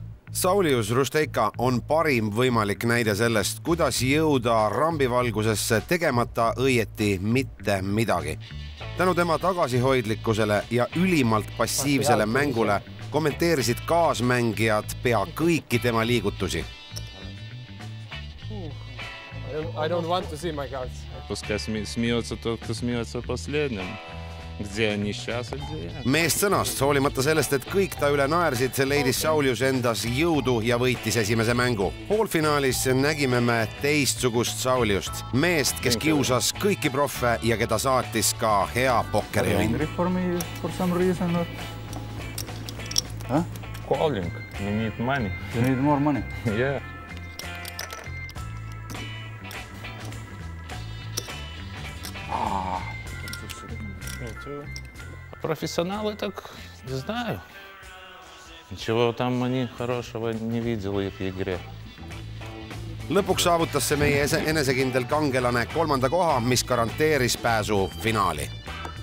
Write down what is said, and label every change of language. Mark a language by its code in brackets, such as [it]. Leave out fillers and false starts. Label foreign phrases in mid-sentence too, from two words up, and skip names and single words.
[et] Saulius Rusteika on parim võimalik näide sellest, kuidas jõuda rambivalgusesse tegemata õieti mitte midagi. Tänu tema tagasihoidlikkusele ja ülimalt passiivsele mängule kommenteerisid kaasmängijad pea kõiki tema liigutusi. [en] I don't want to see my cards. [ru] Пускай смеется тот, кто смеется последним. Где они сейчас, а где я? [et] Meest sõnast, hoolimata sellest, et kõik ta üle naersid, leidis Saulius endas jõudu ja võitis esimese mängu. Poolfinaalis nägime me teistsugust Sauliust. Meest, kes kiusas kõiki proffe ja keda saatis ka hea pokkeriõnn. [en] For some reason or... Huh? Calling. You need money. You need more money? Yeah. [ru] Профессионалы так, не знаю. Ничего там они хорошего не видел их игре. [et] Lõpuks saavutas see meie enesekindel kangelane kolmanda koha, mis garanteeris pääsu finaali.